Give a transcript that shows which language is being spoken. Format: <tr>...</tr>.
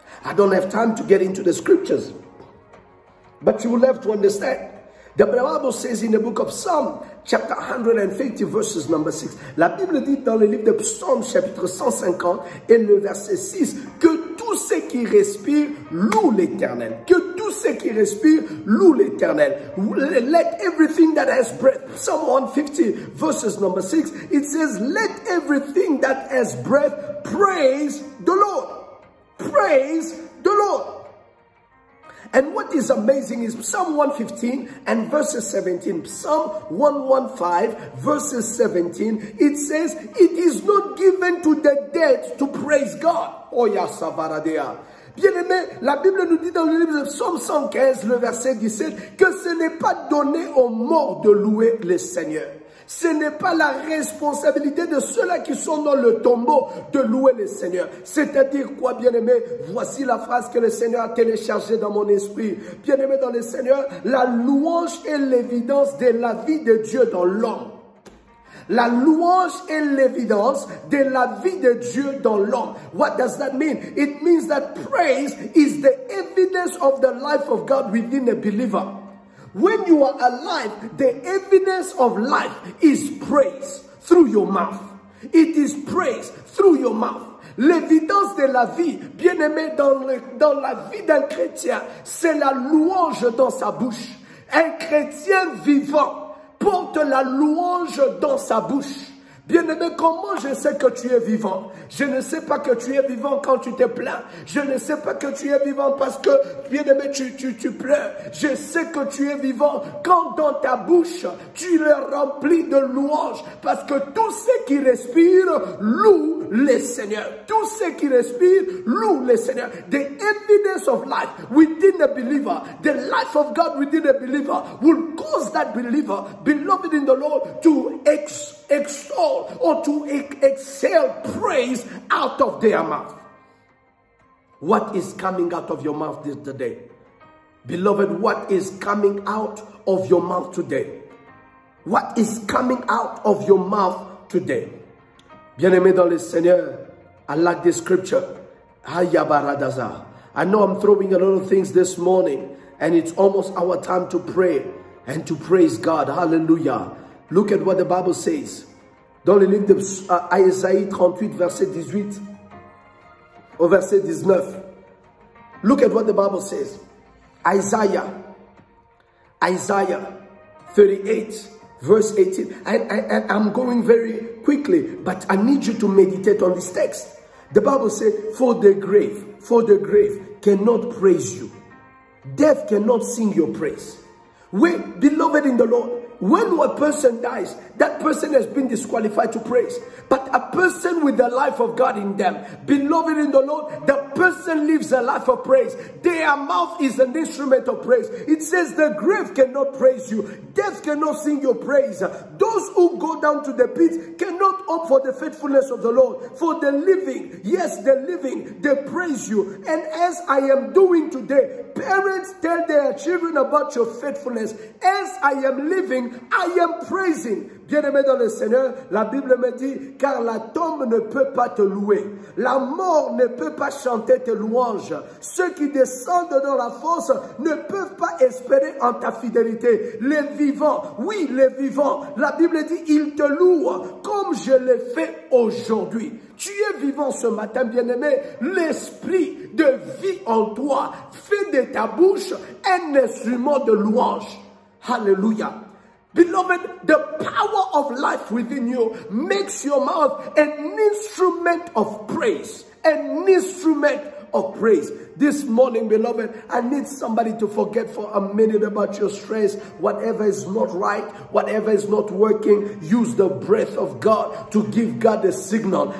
<en>I don't have time to get into the scriptures, but you will have to understand. The Bible says in the book of Psalm, chapter 150, verses number 6.</en> <fr>La Bible dit dans le livre de Psaume, chapitre 150, et le verset 6, que tous ceux qui respirent louent l'Éternel. Que tous ceux qui respirent louent l'Éternel.</fr> <en>Let everything that has breath. Psalm 150, verses number 6, it says, let everything that has breath praise the Lord. Praise the Lord. And what is amazing is Psalm 115 and verses 17. Psalm 115 verses 17. It says, it is not given to the dead to praise God. Oh, Yasavaradea.</en> <fr>Bien-aimé, la Bible nous dit dans le livre de Psaume 115, le verset 17, que ce n'est pas donné aux morts de louer le Seigneur. Ce n'est pas la responsabilité de ceux-là qui sont dans le tombeau de louer le Seigneur. C'est-à-dire quoi, bien-aimé? Voici la phrase que le Seigneur a téléchargée dans mon esprit. Bien-aimé dans le Seigneur, la louange est l'évidence de la vie de Dieu dans l'homme. La louange est l'évidence de la vie de Dieu dans l'homme.</fr> <en>What does that mean? It means that praise is the evidence of the life of God within a believer. When you are alive, the evidence of life is praise through your mouth. It is praise through your mouth.</en> <fr>L'évidence de la vie, bien-aimé, dans la vie d'un chrétien, c'est la louange dans sa bouche. Un chrétien vivant porte la louange dans sa bouche. Bien-aimé, comment je sais que tu es vivant? Je ne sais pas que tu es vivant quand tu te plains. Je ne sais pas que tu es vivant parce que, bien-aimé, tu pleures. Je sais que tu es vivant quand dans ta bouche, tu le remplis de louanges. Parce que tous ceux qui respirent louent le Seigneur. Tous ceux qui respirent louent le Seigneur.</fr> <en>The evidence of life within a believer, the life of God within a believer will cause that believer, beloved in the Lord, to extol or to exhale praise out of their mouth. What is coming out of your mouth this today? Beloved, what is coming out of your mouth today? What is coming out of your mouth today?</en> <fr>Bien-aimé dans le Seigneur,</fr> <en>I like this scripture. I know I'm throwing a lot of things this morning, and it's almost our time to pray and to praise God. Hallelujah. Look at what the Bible says.</en> <fr>Dans le livre d'Isaïe 38, verset 18 au verset 19.</fr> <en>Look at what the Bible says. Isaiah 38, verse 18. And I'm going very quickly, but I need you to meditate on this text. The Bible said, for the grave cannot praise you. Death cannot sing your praise. Beloved in the Lord, when a person dies, that person has been disqualified to praise. But a person with the life of God in them, beloved in the Lord, the person lives a life of praise. Their mouth is an instrument of praise. It says the grave cannot praise you. Death cannot sing your praise. Those who go down to the pit cannot hope for the faithfulness of the Lord. For the living, yes, the living, they praise you. And as I am doing today, parents tell their children about your faithfulness. As I am living, I am praising.</en> <fr>Bien-aimé dans le Seigneur, la Bible me dit, car la tombe ne peut pas te louer. La mort ne peut pas chanter tes louanges. Ceux qui descendent dans la fosse ne peuvent pas espérer en ta fidélité. Les vivants, oui, les vivants, la Bible dit, ils te louent comme je l'ai fait aujourd'hui. Tu es vivant ce matin, bien-aimé. L'esprit de vie en toi fait de ta bouche un instrument de louange. Hallelujah.</fr> <en>Beloved, the power of life within you makes your mouth an instrument of praise. An instrument of praise. This morning, beloved, I need somebody to forget for a minute about your stress. Whatever is not right, whatever is not working, use the breath of God to give God a signal.</en>